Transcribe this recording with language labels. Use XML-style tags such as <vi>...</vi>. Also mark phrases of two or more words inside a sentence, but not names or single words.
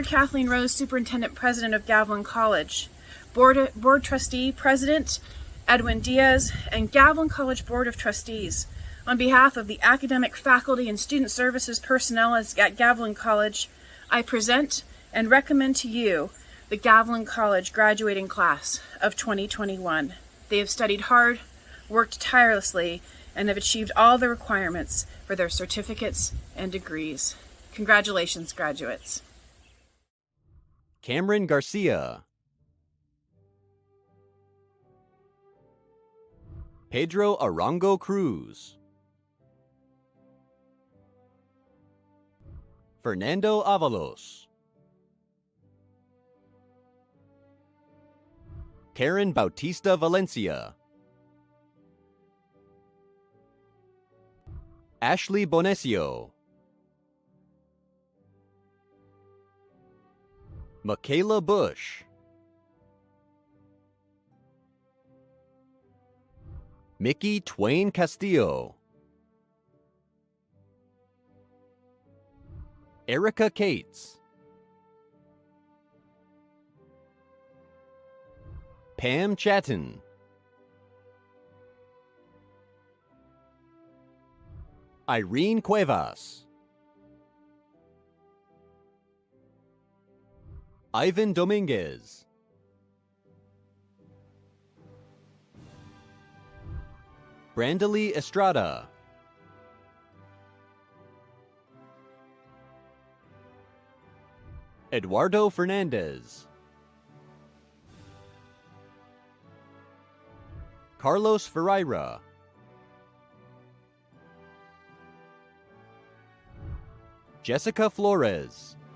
<en>Kathleen Rose, Superintendent President of Gavilan College, Board Trustee President Edwin Diaz, and Gavilan College Board of Trustees, on behalf of the academic, faculty, and student services personnel at Gavilan College, I present and recommend to you the Gavilan College graduating class of 2021. They have studied hard, worked tirelessly, and have achieved all the requirements for their certificates and degrees. Congratulations, graduates. Cameron Garcia. Pedro Arango Cruz. Fernando Avalos. Karen Bautista Valencia. Ashley Bonesio. Michaela Bush. Mickey Twain Castillo. Erica Cates. Pam Chatton. Irene Cuevas. Ivan Dominguez. Brandely Estrada. Eduardo Fernandez. Carlos Ferreira. Jessica Flores.</en>